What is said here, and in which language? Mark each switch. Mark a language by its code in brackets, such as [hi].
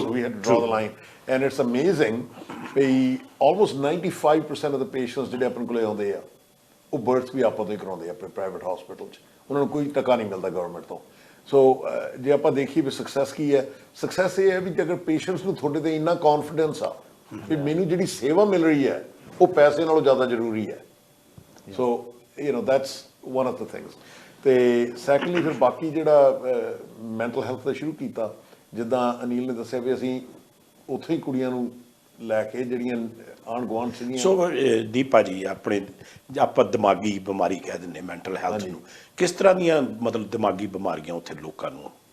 [en] So we had to draw the line, and it's amazing ਵੀ almost 95% of the patients [pa] ਜਿਹੜੇ ਆਪਣੇ ਕੋਲੇ ਆਉਂਦੇ ਆ ਉਹ ਬਰਥ ਵੀ ਆਪਾਂ ਤੋਂ ਹੀ ਕਰਾਉਂਦੇ ਆ ਆਪਣੇ ਪ੍ਰਾਈਵੇਟ ਹਸਪੀਟਲ 'ਚ। ਉਹਨਾਂ ਨੂੰ ਕੋਈ ਟਕਾ ਨਹੀਂ ਮਿਲਦਾ ਗਵਰਨਮੈਂਟ ਤੋਂ। ਸੋ ਜੇ ਆਪਾਂ ਦੇਖੀਏ ਵੀ ਸਕਸੈਸ ਕੀ ਹੈ, ਸਕਸੈਸ ਇਹ ਹੈ ਵੀ ਅਗਰ ਪੇਸ਼ੈਂਟਸ ਨੂੰ ਤੁਹਾਡੇ ਤੇ ਇੰਨਾ ਕੌਨਫੀਡੈਂਸ ਆ ਵੀ ਮੈਨੂੰ ਜਿਹੜੀ ਸੇਵਾ ਮਿਲ ਰਹੀ ਹੈ ਉਹ ਪੈਸੇ ਨਾਲੋਂ ਜ਼ਿਆਦਾ ਜ਼ਰੂਰੀ ਹੈ। [en] So that's one of the things. [pa] ਤੇ ਸੈਕੰਡਲੀ ਫਿਰ ਬਾਕੀ ਜਿਹੜਾ ਮੈਂਟਲ ਹੈਲਥ ਦਾ ਸ਼ੁਰੂ ਕੀਤਾ, ਜਿੱਦਾਂ ਅਨੀਲ ਨੇ ਦੱਸਿਆ ਵੀ ਅਸੀਂ ਉੱਥੇ ਹੀ ਕੁੜੀਆਂ ਨੂੰ ਲੈ ਕੇ ਜਿਹੜੀਆਂ ਆਂਢ ਗੁਆਂਢ ਸੀਗੀਆਂ। ਸੋ ਦੀਪਾ ਜੀ, ਆਪਣੇ ਆਪਾਂ ਦਿਮਾਗੀ ਬਿਮਾਰੀ ਕਹਿ ਦਿੰਦੇ ਮੈਂਟਲ ਹੈਲਥ ਨੂੰ, ਕਿਸ ਤਰ੍ਹਾਂ ਦੀਆਂ ਮਤਲਬ ਦਿਮਾਗੀ ਬਿਮਾਰੀਆਂ ਉੱਥੇ ਲੋਕਾਂ ਨੂੰ?